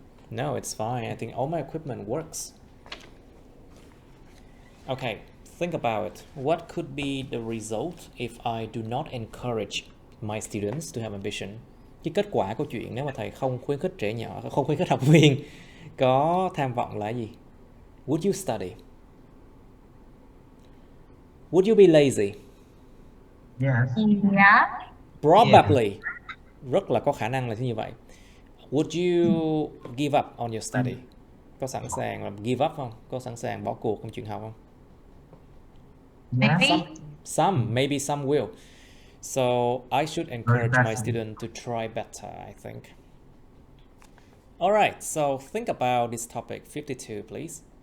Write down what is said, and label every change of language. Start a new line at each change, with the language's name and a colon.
English: No, it's fine. I think all my equipment works. Okay, think about it. What could be the result if I do not encourage my students to have ambition?
Vietnamese: Cái kết quả của chuyện nếu mà thầy không khuyến khích trẻ nhỏ, không khuyến khích học viên có tham vọng là gì?
English: Would you study? Would you be lazy? Yes. Yeah. Probably.
Vietnamese: Rất là có khả năng là như vậy.
English: Would you give up on your study?
Vietnamese: Có sẵn sàng là
English: give up
Vietnamese: không? Có sẵn sàng bỏ cuộc trong chuyện học không?
English: Yes. Maybe some will. So I should encourage my student to try better, I think. All right, so think about this topic 52, please.